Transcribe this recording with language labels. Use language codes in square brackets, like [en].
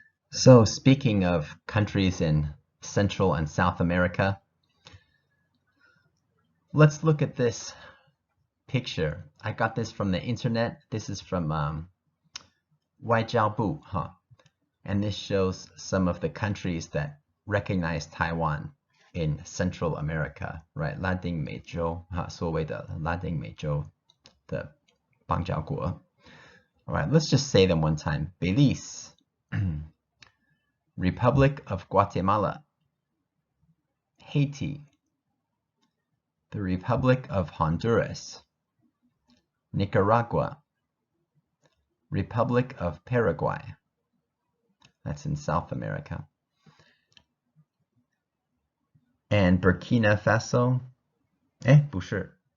[en] So speaking of countries in Central and South America, let's look at this picture. I got this from the internet. This is from 外交部, and this shows some of the countries that recognize Taiwan in Central America, right? [zh] 拉丁美洲, 所谓的拉丁美洲的邦交国. [en] All right, let's just say them one time. Belize, Republic of Guatemala, Haiti, the Republic of Honduras, Nicaragua, Republic of Paraguay, that's in South America, and Burkina Faso, [zh] 不是.